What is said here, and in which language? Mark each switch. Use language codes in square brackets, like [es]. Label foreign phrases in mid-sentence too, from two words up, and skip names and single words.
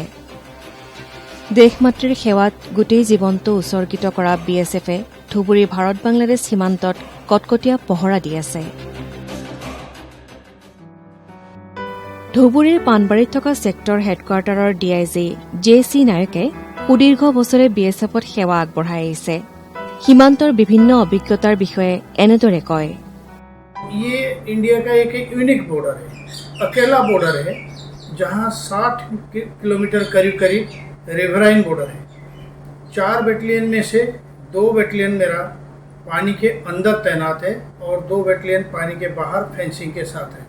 [as] দেশমাতৃৰ সেৱাত গোটেই জীৱনটো উৎসৰ্গিত কৰা BSFে ধুবুৰীৰ ভাৰত-বাংলাদেশ সীমান্তত কটকটীয়া পহৰা দি আছে। ধুবুৰীৰ পাণবাৰীত থকা [en] sector headquartersৰ [as] DIG JC নায়কে সুদীৰ্ঘ বছৰে BSFত সেৱা আগবঢ়াই আহিছে। সীমান্তৰ বিভিন্ন অভিজ্ঞতাৰ বিষয়ে এনেদৰে কয়। [hi] ये इंडिया का एक [en] unique border [hi] है, अकेला बॉर्डर है जहां 60 किलोमीटर करीब करीब [en] riverine border [hi] है। 4 बटालियन में से 2 बटालियन मेरा पानी के अंदर तैनात है और 2 बटालियन पानी के बाहर फेंसिंग के साथ है।